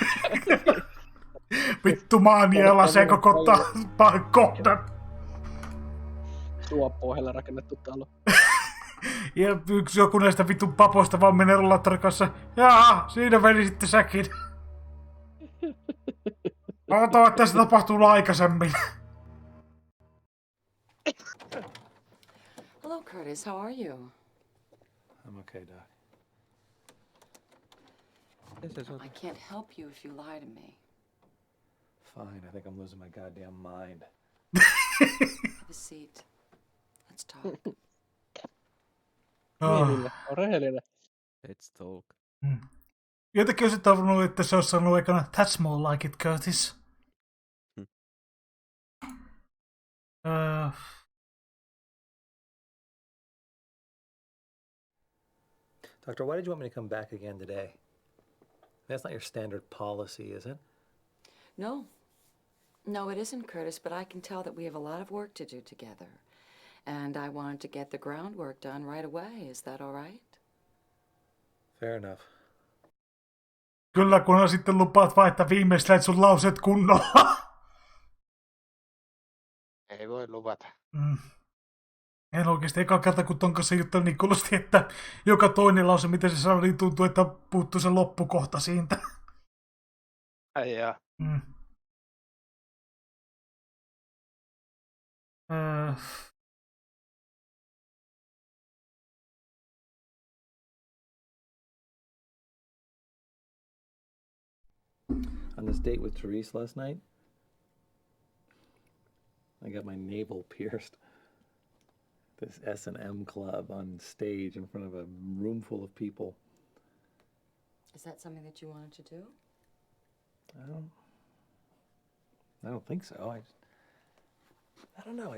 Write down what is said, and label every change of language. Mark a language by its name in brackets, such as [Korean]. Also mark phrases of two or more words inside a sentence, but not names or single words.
[Finnish] Vittu maaniela koko kohdan. Suopohjalla rakennettu talo. Ja yksi joku näistä vittu papoista vaan menee rollaattorin kanssa. Jaa, siinä meni sitten säkin. Odotan, että se tapahtuu aikaisemmin. [English] Hello, Curtis. How are you? I'm okay, Doc. I can't help you if you lie to me. Fine, I think I'm losing my goddamn mind. Have a seat. Let's talk. [Finnish] On rehellinen. [English] Let's talk. [Finnish] Jotenkin olisin toivonut, että se olisi sanonut aikana [English] That's more like it, Curtis. Doctor, why did you want me to come back again today? That's not your standard policy, is it? No. No, it isn't, Curtis, but I can tell that we have a lot of work to do together. And I wanted to get the groundwork done right away. Is that all right? Fair enough. [Finnish] Kyllä, kun sitten lupaat vaihtaa viimeistään sun lauseet kunnolla. Ei voi luvata. En oikeesti eka kerta, kun ton kanssa juttelin, niin kuulosti, että joka toinen lause, mitä se sanoi, niin tuntuu, että puuttuu se loppukohta siitä. Ai jaa. [English] On this date with Therese last night, I got my navel pierced. This S&M club on stage in front of a room full of people. Is that something that you wanted to do? I don't think so. I don't know.